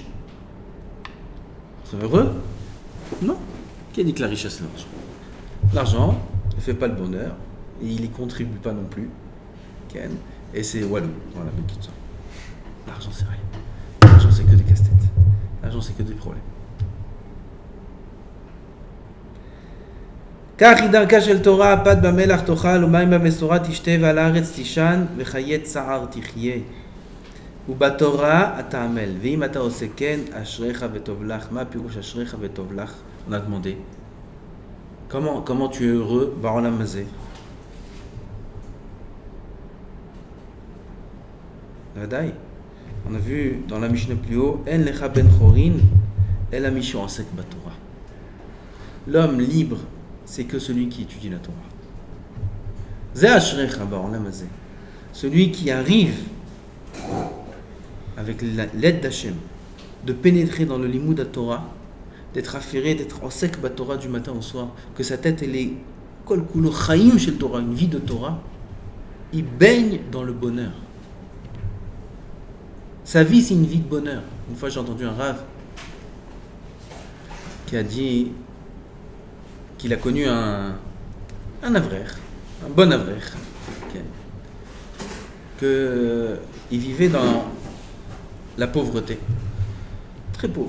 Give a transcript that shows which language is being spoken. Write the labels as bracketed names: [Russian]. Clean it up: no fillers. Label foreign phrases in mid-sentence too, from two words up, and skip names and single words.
[French] Ils sont heureux? Non. Qui a dit que la richesse c'est l'argent? L'argent ne fait pas le bonheur et il n'y contribue pas non plus. Ken. Et c'est walou. Voilà, mais tout ça. L'argent c'est rien. L'argent c'est que des casse-têtes. L'argent c'est que des problèmes. [Hebrew] כך היא דרכה של תורה, הפת במלח תאכל ומים במשורה תשתה ועל הארץ תישן וחיי צער תחיה. ובתורה אתה עמל, ואם אתה עושה כן, אשריך וטוב לך. מה פירוש אשריך וטוב לך? [French] On a demandé. Comment tu es heureux [Hebrew] בעולם הזה? ודאי. [French] On a vu dans la Mishnah plus haut, [Hebrew] אין לך בן חורין, אלא מי שעוסק בתורה. [French] L'homme libre, c'est que celui qui étudie la Torah. [Hebrew] זה אשריך בעולם הזה. [French] Celui qui arrive avec l'aide d'Hachem de pénétrer dans le limud à Torah, d'être affairé, d'être en sec ba Torah du matin au soir, que sa tête elle est [Hebrew] כל כולו חיים של תורה, [French] une vie de Torah, il baigne dans le bonheur. Sa vie c'est une vie de bonheur. Une fois j'ai entendu un rav qui a dit qu'il a connu un avrer, un bon avrer, qu'il vivait dans la pauvreté, très pauvre.